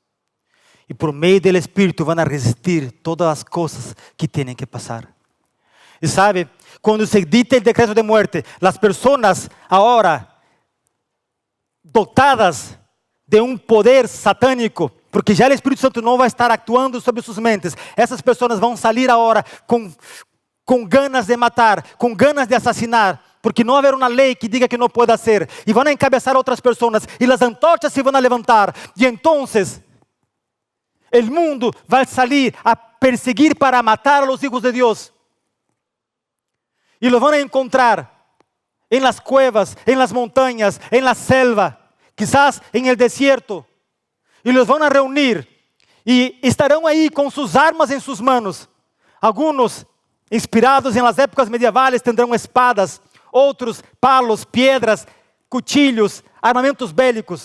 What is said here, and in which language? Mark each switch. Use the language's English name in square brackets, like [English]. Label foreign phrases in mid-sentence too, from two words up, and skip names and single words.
[Spanish] Y por medio del Espíritu van a resistir todas las cosas que tienen que pasar. Y sabe, cuando se dicta el decreto de muerte, las personas ahora dotadas de un poder satánico, porque já [Portuguese] o Espírito Santo não vai estar actuando sobre suas mentes, essas pessoas vão sair agora com ganas de matar, com ganas de assassinar, porque não haverá uma lei que diga que não pode ser, e vão encabeçar outras pessoas, e as antorchas se vão levantar, e então o mundo vai sair a perseguir para matar [Spanish] a los hijos [Portuguese] de Deus, [Spanish] e lo [Portuguese] vão encontrar [Spanish] en las cuevas, en las montañas, en la selva, quizás en el desierto, y los van a reunir Y estarán ahí con sus armas en sus manos. Algunos, inspirados en las épocas medievales, tendrán espadas. Otros, palos, piedras, cuchillos, armamentos bélicos.